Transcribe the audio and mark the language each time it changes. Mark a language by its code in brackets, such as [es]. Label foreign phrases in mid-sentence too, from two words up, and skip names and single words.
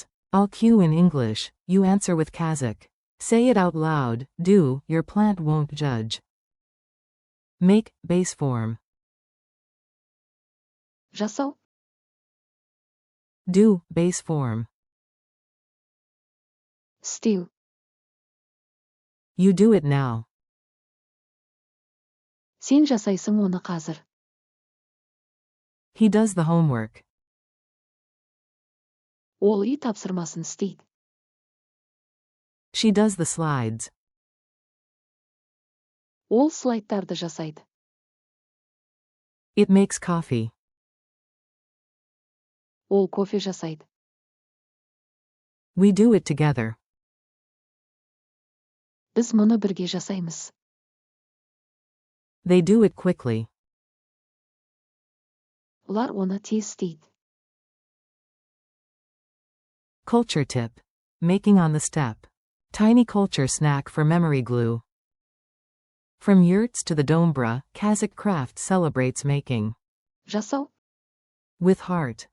[en] I'll cue in English, you answer with Kazakh. Say it out loud, do, your plant won't judge. Make, base form. [kk] Жасау. [en] Do, base form. [kk] Істеу. [en] You do it now. [kk] Сен жасайсың оны қазір. [en] He does the homework. [kk] Ол үй тапсырмасын істейді. [en] She does the slides. [kk] Ол слайдтарды жасайды. [en] It makes coffee. [kk] Ол кофе жасайды. [en] We do it together. [kk] Біз мұны бірге жасаймыз. [en] They do it quickly. [kk] Олар оны тез істейді. [en] Culture tip. Making on the step. Tiny culture snack for memory glue. From yurts to the dombra, Kazakh craft celebrates making. [kk] Жасау. [en] With heart.